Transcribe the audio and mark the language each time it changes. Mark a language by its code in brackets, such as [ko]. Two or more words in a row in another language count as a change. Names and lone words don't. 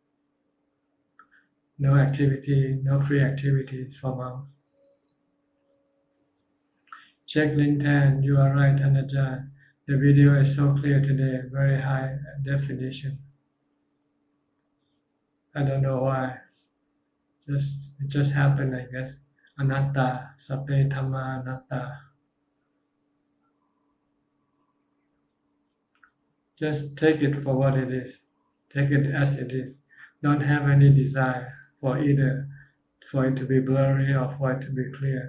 [en] No free activities for monks. Check LinkedIn, you are right, Anajan. The video is so clear today, very high definition. I don't know why. It just happened, I guess. [pi] Anatta, sape dhamma anatta. [en] Just take it for what it is. Take it as it is. Don't have any desire for either for it to be blurry or for it to be clear.